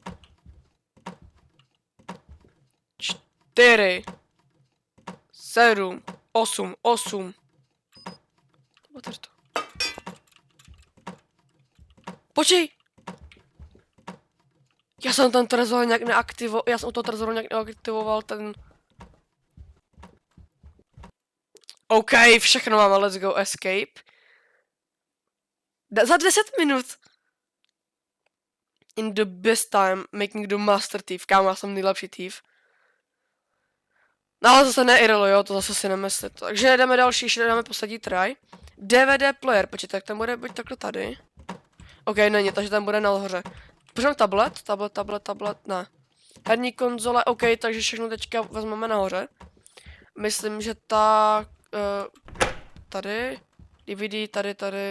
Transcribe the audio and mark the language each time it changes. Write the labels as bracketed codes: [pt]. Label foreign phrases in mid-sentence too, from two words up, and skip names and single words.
[cs] 4 7 8 Otevř to. Počkej! Já jsem ten trezor nějak neaktivoval, já jsem u toho trezoru nějak neaktivoval ten... OK, všechno máme, [en] let's go, escape. [cs] Za 10 minut! [en] In the best time, making the master thief. [cs] Kámo, já jsem nejlepší thief. No ale zase ne Irlo, jo, to zase si nemyslet. Takže jdeme další, ještě dáme poslední try. [en] DVD player, [cs] počkejte, tak tam bude buď takhle tady. OK, není, takže tam bude nahoře. Pořádám tablet, ne. Herní konzole, OK, takže všechno teďka vezmeme nahoře. Myslím, že ta... tady. DVD, tady.